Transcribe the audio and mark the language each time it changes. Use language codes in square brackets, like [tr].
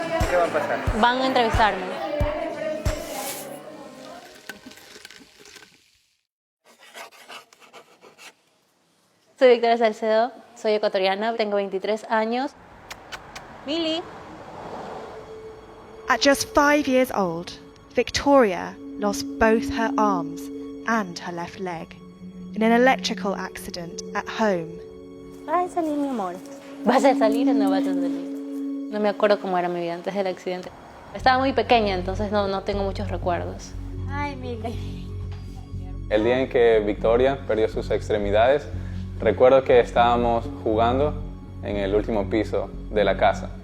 [es] ¿Qué va a pasar? Van a entrevistarme. Soy Victoria Salcedo, soy ecuatoriana, tengo 23 años. Mili. [en] At just 5 years old, Victoria lost both her arms and her left leg in an electrical accident at home. [es] ¿Vas a salir, mi amor? ¿Vas a salir o no vas a salir? No me acuerdo cómo era mi vida antes del accidente. Estaba muy pequeña, entonces no tengo muchos recuerdos. Ay, Mili. El día en que Victoria perdió sus extremidades, recuerdo que estábamos jugando en el último piso de la casa.